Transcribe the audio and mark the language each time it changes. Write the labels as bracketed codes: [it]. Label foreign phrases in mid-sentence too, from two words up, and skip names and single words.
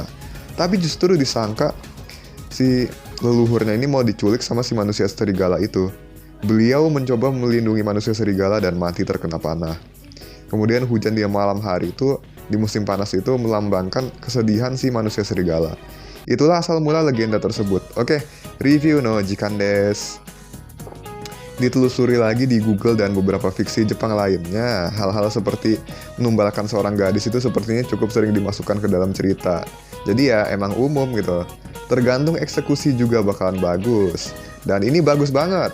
[id] Tapi justru disangka si leluhurnya ini mau diculik sama si manusia serigala itu. Beliau mencoba melindungi manusia serigala dan mati terkena panah. Kemudian hujan di malam hari itu, di musim panas itu melambangkan kesedihan si manusia serigala. Itulah asal mula legenda tersebut. [ja] オッケー、reviewの時間です. [id] Ditelusuri lagi di Google dan beberapa fiksi Jepang lainnya, hal-hal seperti menumbalkan seorang gadis itu sepertinya cukup sering dimasukkan ke dalam cerita. Jadi ya emang umum gitu. Tergantung eksekusi juga bakalan bagus. Dan ini bagus banget.